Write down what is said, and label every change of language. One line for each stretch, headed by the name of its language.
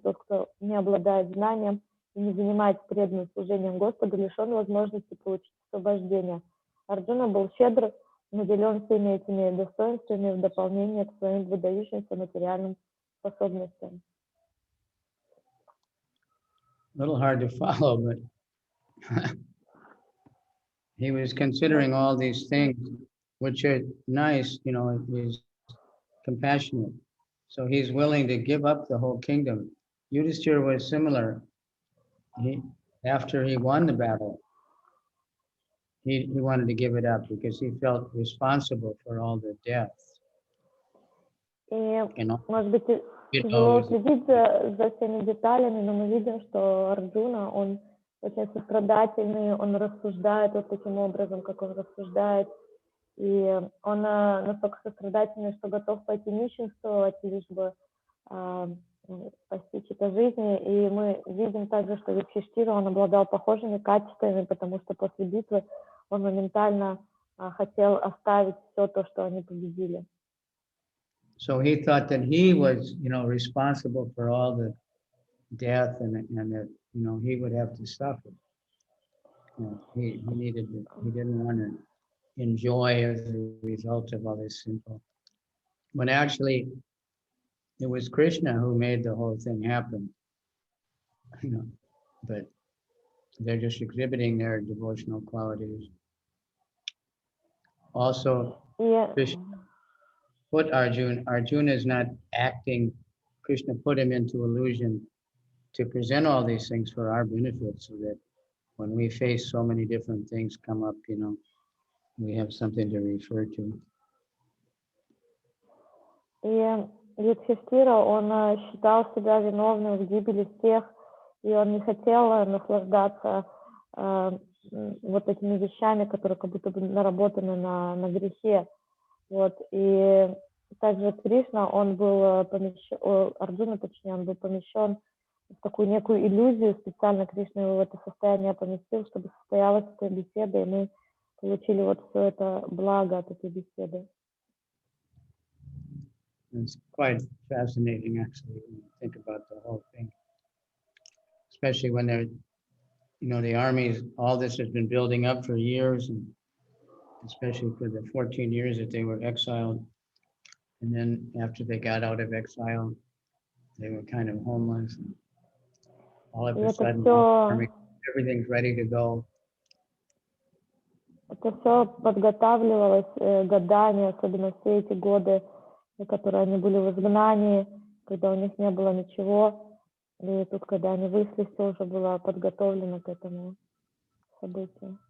Russian: Тот, кто не обладает знанием и не занимается преданным служением Господу, лишен возможности получить освобождение. Арджуна был щедр, наделен всеми этими достоинствами в дополнение к своим выдающимся материальным способностям.
English: A little hard to follow, but he was considering all these things, which are nice, you know, he's compassionate. So he's willing to give up the whole kingdom. Yudhishthira was similar. After he won the battle, he wanted to give it up because he felt responsible for all the deaths.
Russian: Может быть, тяжело следить за всеми деталями, но мы видим, что Арджуна, он очень сострадательный, он рассуждает вот таким образом, как он рассуждает, и он настолько сострадательный, что готов пойти нищенствовать, лишь бы спасти чьи-то жизни. И мы видим также, что Юдхиштира, он обладал похожими качествами, потому что после битвы он моментально хотел оставить все то, что они победили.
English: So he thought that he was, you know, responsible for all the death and that, you know, he would have to suffer. You know, he didn't want to enjoy as a result of all this simple. When actually it was Krishna who made the whole thing happen, you know, but they're just exhibiting their devotional qualities. Also, Krishna put Arjuna is not acting, Krishna put him into illusion to present all these things for our benefit, so that when we face so many different things come up, you know, we have something to refer to.
Russian: И Юдхиштира, он считал себя виновным в гибели всех, и он не хотел наслаждаться вот этими вещами, которые как будто бы наработаны на грехе. Вот. И также Кришна, он был помещен, Арджуна, точнее, он был помещен в такую некую иллюзию, специально Кришна его в это состояние поместил, чтобы состоялась эта беседа, и мы получили вот все это благо от этой беседы.
English: It's quite fascinating, actually, when you think about the whole thing, especially when they're, you know, the armies, all this has been building up for years, and especially for the 14 years that they were exiled. And then after they got out of exile, they were kind of homeless. And all of a sudden, everything's ready to go.
Russian: Это все подготавливалось годами, особенно все эти годы, которые они были в изгнании, когда у них не было ничего. И тут, когда они вышли, все уже было подготовлено к этому событию.